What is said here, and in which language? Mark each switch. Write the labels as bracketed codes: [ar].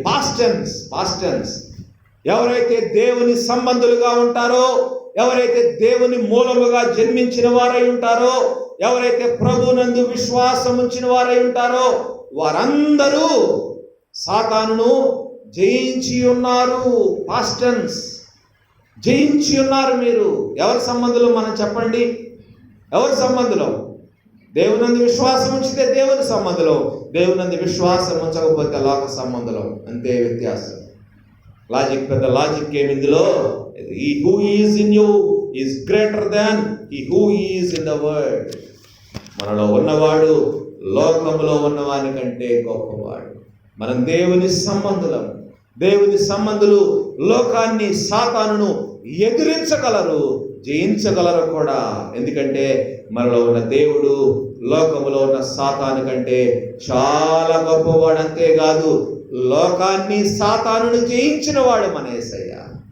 [te] Past tense. ఎవరైతే దేవుని సంబంధులుగా ఉంటారో, ఎవరైతే దేవుని మూలముగా జన్మించిన వారై ఉంటారో, ఎవరైతే ప్రభునందు విశ్వాసం ఉంచిన వారై ఉంటారో వారందరూ సాతానును జయించి ఉన్నారు. Past tense. జయించి ఉన్నారు మీరు. ఎవరి సంబంధులు మనం చెప్పండి? ఎవరి సంబంధులు? దేవునందు విశ్వాసం ఉంచితే దేవుని సంబంధులు, దేవునందు విశ్వాసం ఉంచకపోతే లోక సంబంధులు. అంతే వ్యత్యాసం. పెద్ద లాజిక్ ఏమి ఇందులో? [en] He who is in you is greater than he who is in the world. [te] మనలో ఉన్నవాడు లోకములో ఉన్నవాని కంటే గొప్పవాడు. మనం దేవుని సంబంధులం. దేవుని సంబంధులు లోకాన్ని, సాతానును ఎదిరించగలరు, జయించగలరు కూడా. ఎందుకంటే మనలో ఉన్న దేవుడు లోకములో ఉన్న సాతాను కంటే చాలా గొప్పవాడు. అంతేకాదు లోకాన్ని, సాతానును జయించిన వాడు మన యేసయ్య.